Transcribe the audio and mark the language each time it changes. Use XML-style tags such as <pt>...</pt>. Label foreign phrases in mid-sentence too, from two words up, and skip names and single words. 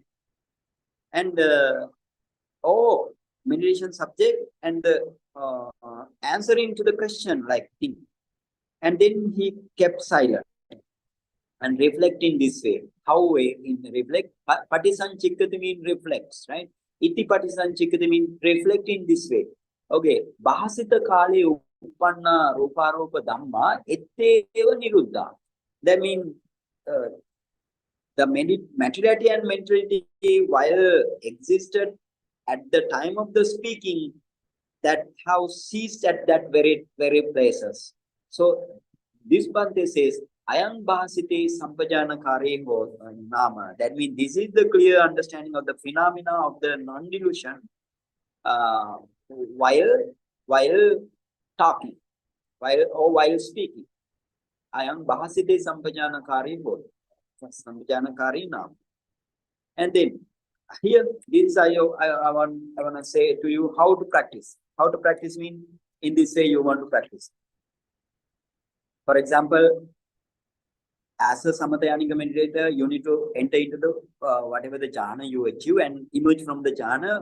<en>And or meditation subject and answering to the question like thing. And then he kept silent and reflecting this way. How in reflect? Patisaññikkati means reflects, right?</en> <pi>Itti patisaññikkati</pi> <en>means reflect in this way. Okay.</en> <pi>Bhāsita kāle uppanna rūpāropa dhamma etteva niruddha.</pi> <en>That means the materiality and mentality, while existed at the time of the speaking, that have ceased at that very places. So this Bhante says,</en> <pi>ayang bhāsite sampajānakārī nama.</pi> <en>That means this is the clear understanding of the phenomena of the non-delusion while talking, while speaking.</en> <pi>Ayang bhāsite sampajānakārī sampajānakārī nama.</pi> <en>And then here, this I want to say to you how to practice. How to practice means in this way you want to practice. For example, as a Sampajañña meditator, you need to enter into the whatever the jhana you achieve and emerge from the jhana.</en>